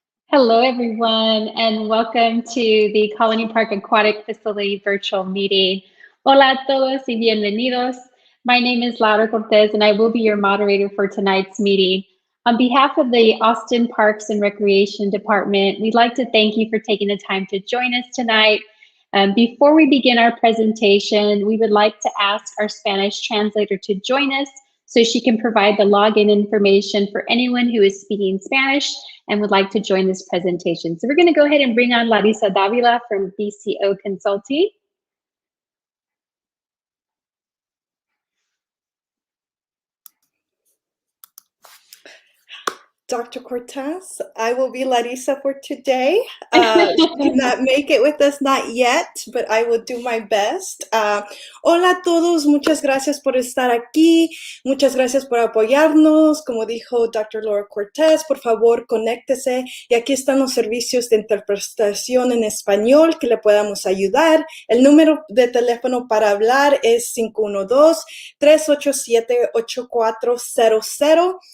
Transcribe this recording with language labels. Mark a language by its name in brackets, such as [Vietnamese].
[English] Hello, everyone, and welcome to the Colony Park Aquatic Facility virtual meeting. [Spanish] Hola a todos y bienvenidos. [English] My name is Laura Cortez, and I will be your moderator for tonight's meeting. On behalf of the Austin Parks and Recreation Department, we'd like to thank you for taking the time to join us tonight. Before we begin our presentation, we would like to ask our Spanish translator to join us so she can provide the login information for anyone who is speaking Spanish and would like to join this presentation. So we're going to go ahead and bring on Larissa Davila from BCO Consulting. Dr. Cortez, I will be Larissa for today. She did not make it with us, not yet, but I will do my best. [Spanish] Hola a todos, muchas gracias por estar aquí, muchas gracias por apoyarnos. Como dijo Dr. Laura Cortez, por favor, conéctese. Y aquí están los servicios de interpretación en español que le podamos ayudar. El número de teléfono para hablar es 512-387-8400.